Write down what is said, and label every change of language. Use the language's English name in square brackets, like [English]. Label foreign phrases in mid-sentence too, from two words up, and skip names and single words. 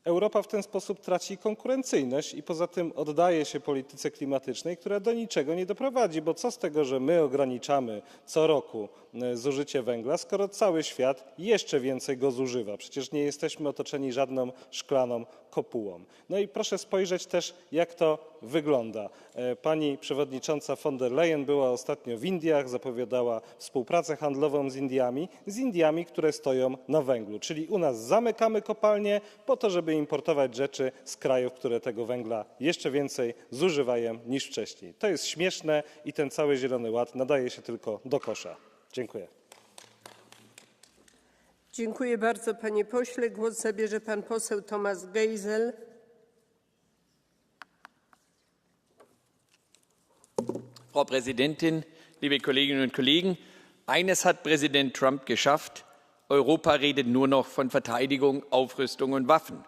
[Polish] Europa w ten sposób traci konkurencyjność i poza tym oddaje się polityce klimatycznej, która do niczego nie doprowadzi, bo co z tego, że my ograniczamy co roku zużycie węgla, skoro cały świat jeszcze więcej go zużywa. Przecież nie jesteśmy otoczeni żadną szklaną kopułą. No i proszę spojrzeć też, jak to wygląda. Pani przewodnicząca von der Leyen była ostatnio w Indiach, zapowiadała współpracę handlową z Indiami, które stoją na węglu. Czyli u nas zamykamy kopalnie po to, żeby importować rzeczy z krajów, które tego węgla jeszcze więcej zużywają niż wcześniej. To jest śmieszne i ten cały Zielony Ład nadaje się tylko do kosza. Dziękuję. Dziękuję bardzo, panie pośle. Głos zabierze pan poseł Thomas Geisel. [German] Frau Präsidentin, liebe Kolleginnen und Kollegen! Eines hat Präsident Trump geschafft. Europa redet nur noch von Verteidigung, Aufrüstung und Waffen.